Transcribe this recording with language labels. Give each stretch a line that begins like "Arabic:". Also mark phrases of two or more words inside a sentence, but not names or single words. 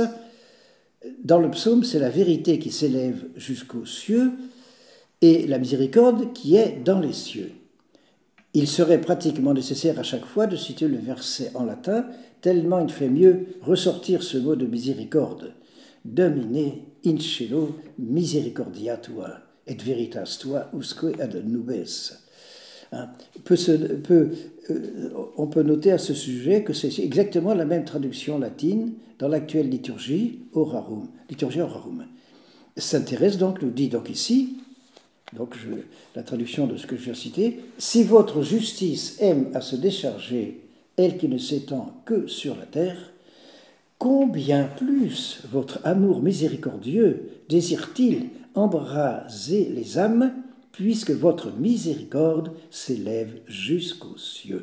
French: Dans le psaume, c'est la vérité qui s'élève jusqu'aux cieux et la miséricorde qui est dans les cieux. Il serait pratiquement nécessaire à chaque fois de citer le verset en latin, tellement il fait mieux ressortir ce mot de miséricorde.
Latin: Domine in cielo misericordia tua, et veritas tua usque ad nubes.
French: On peut noter à ce sujet que c'est exactement la même traduction latine dans l'actuelle liturgie orarum,
Latin: liturgia orarum.
French: Sainte Thérèse donc nous dit donc ici, la traduction de ce que je viens de citer, si votre justice aime à se décharger, elle qui ne s'étend que sur la terre, combien plus votre amour miséricordieux désire-t-il embraser les âmes, puisque votre miséricorde s'élève jusqu'aux cieux.